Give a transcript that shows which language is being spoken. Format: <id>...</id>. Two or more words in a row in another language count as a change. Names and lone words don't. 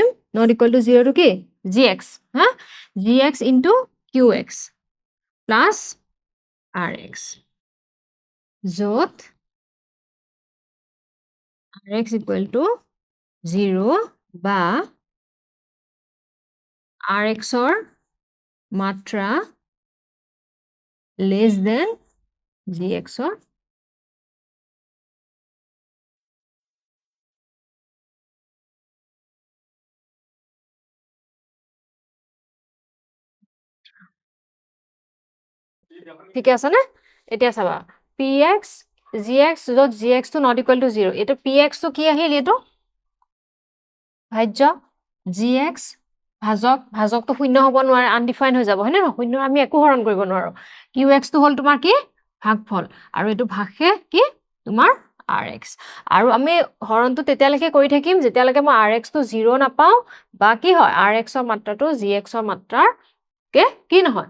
<en>not equal to 0</en> <as>টো কি?</as> <en>gx, gx into qx plus rx,</en> <as>য'ত</as> <en>rx equal to 0</en> <as>বা rx ৰ মাত্ৰা</as> <en>less than gx</en> <as>ৰ ঠিকে আছে নে? এতিয়া চাবা px gx য'ত gx টো</as> <en>not equal to 0,</en> <as>এইটো px টো কি আহিল? এইটো ভাজ্য, gx ভাজকটো শূন্য হ'ব নোৱাৰে, আনডিফাইন হৈ যাব, হয় নে নহয়? শূন্য আমি একো হৰণ কৰিব নোৱাৰো। qx টো হ'ল তোমাৰ কি? ভাগফল, আৰু এইটো ভাগশেষ কি? তোমাৰ rx। আৰু আমি হৰণটো তেতিয়ালৈকে কৰি থাকিম যেতিয়ালৈকে মই rx টো 0 নাপাওঁ, বা কি হয় rx ৰ মাত্ৰাটো gx ৰ মাত্ৰাতকে কি নহয়?</as>